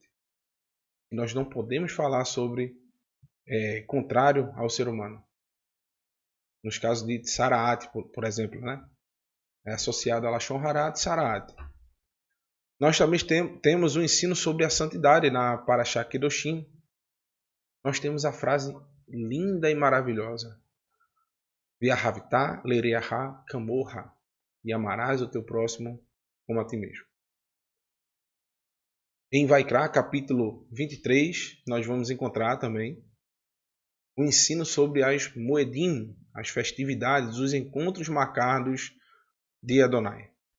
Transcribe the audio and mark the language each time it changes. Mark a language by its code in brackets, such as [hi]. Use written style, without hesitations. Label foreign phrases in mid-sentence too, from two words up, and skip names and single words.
[pt] Nós não podemos falar sobre contrário ao ser humano. Nos casos de Tsaraat, por exemplo, né? é associado a [he] לשון הרע צרעת. [pt] Nós também temos um ensino sobre a santidade na Parashá Kedoshim. Nós temos a frase linda e maravilhosa. [he] ואהבת לרעך כמוך. [pt] E amarás o teu próximo como a ti mesmo. Em Vaikra, capítulo 23, nós vamos encontrar também o ensino sobre as Moedim, as festividades, os encontros marcados de Adonai.